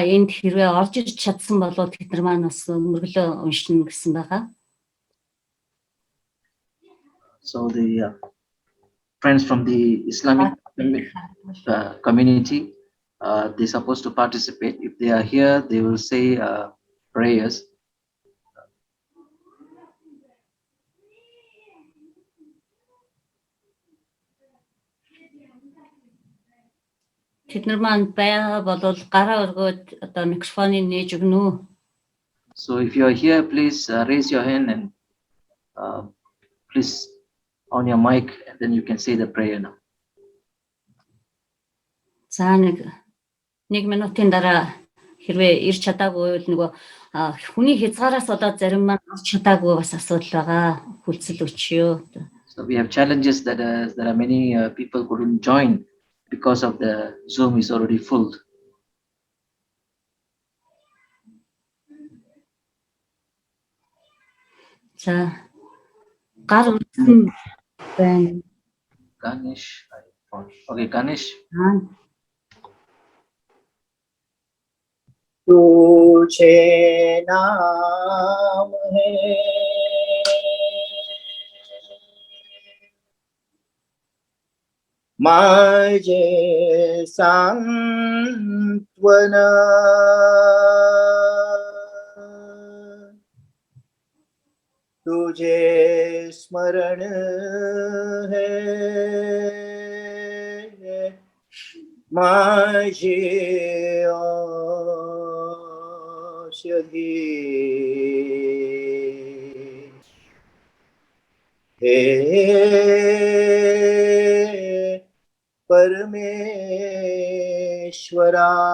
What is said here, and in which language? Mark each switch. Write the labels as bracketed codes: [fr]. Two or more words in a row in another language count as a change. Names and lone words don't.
[mn] Энд хэрвээ орж ирж чадсан бол тэд нар маань бас мөргөлөө уншина гэсэн байгаа. [en] So the friends from the Islamic community, they're supposed to participate. If they are here, they will say prayers. [mn] Тэд нар маань байгаа бол гараа өргөөд одоо микрофоныг нээж өгнө үү? [en] So if you are here, please raise your hand and please on your mic, and then you can say the prayer now. [mn] За нэг минутын дараа хэрвээ ирж чадаагүй бол нөгөө хүний хязгаараас болоод зарим маань орж чадаагүй бас асуудал байгаа. Хүлцэл өчөө. [en] So we have challenges that there are many people who couldn't join because of the Zoom is already full. [mn] За гар өрсөн байна. [en] Ganesh, okay, Ganesh. [mr] तुझे नाम है माझे सांत्वना तुझे स्मरण है माझी औषधी हे परमेश्वरा